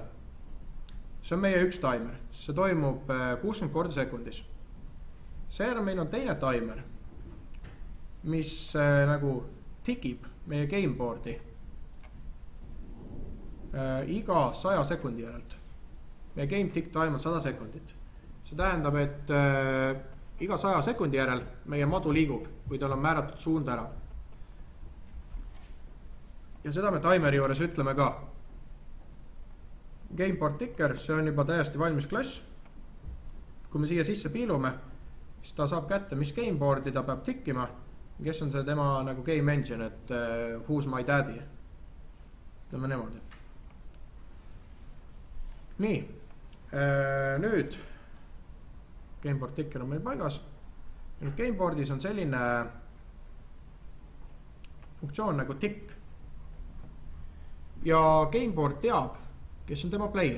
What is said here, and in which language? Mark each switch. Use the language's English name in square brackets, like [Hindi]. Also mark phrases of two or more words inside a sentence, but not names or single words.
[Estonian] See on meie üks timer, see toimub 60 korda sekundis. Seejärel meil on teine timer, mis nagu tikib meie gameboardi iga 100 sekundi järelt. Meie [English] game tick time [Estonian] on 100 sekundit. See tähendab, et iga 100 sekundi järel meie madu liigub, kui tal on määratud suund ära. Ja seda me timeri juures ütleme ka. [English] Gameboard ticker, [Estonian] see on juba täiesti valmis klass. Kui me siia sisse piilume, siis ta saab kätte, mis gameboardi ta peab tikkima, kes on see tema nagu [English] game engine, [Estonian] et [English] who's my daddy. [Estonian] Ütleme niimoodi. Nii, nüüd [English] gameboard ticker [Estonian] on meil paigas. Nüüd gameboardis on selline funktsioon nagu tick. Ja gameboard teab, kes on tema player.